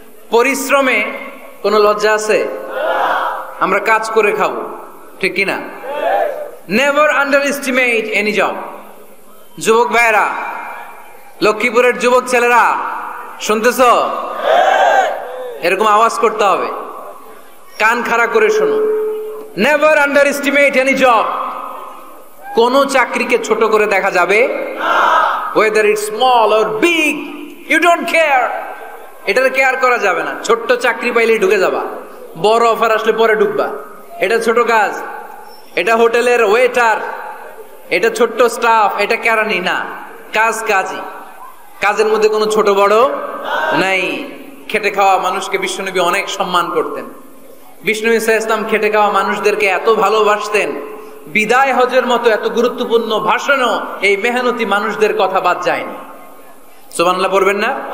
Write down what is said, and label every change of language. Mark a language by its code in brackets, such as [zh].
[bn] পরিশ্রমে কোনো লজ্জা আছে? আমরা কাজ করে খাবো, ঠিক কিনা? [en] Never underestimate any job. [bn] যুবক ভাইরা, লক্ষ্মীপুরের যুবক ছেলেরা শুনতেছ? এরকম আওয়াজ করতে হবে, কান খাড়া করে শোনো। [en] Never underestimate any job. [bn] কোন চাকরিকে ছোট করে দেখা যাবে না, [en] whether it's small or big, you don't care. [bn] এটার কেয়ার করা যাবে না। ছোট্ট চাকরি পাইলেই ঢুকে যাবা, বড় অফার আসলে পরে ঢুকবা। এটা ছোট কাজ, এটা হোটেলের ওয়েটার, এটা ছোট্ট স্টাফ, এটা কেরানি না। কাজ কাজই, কাজের মধ্যে কোনো ছোট বড় নাই। খেটে খাওয়া মানুষকে বিশ্বনবী অনেক সম্মান করতেন। বিষ্ণু ঈসা ইসলাম খেটে খাওয়া মানুষদেরকে এত ভালোবাসতেন, বিদায় হজের মতো এত গুরুত্বপূর্ণ ভাষণও এই মেহনতি মানুষদের কথা বাদ যায়নি। সুবহানাল্লাহ পড়বেন না?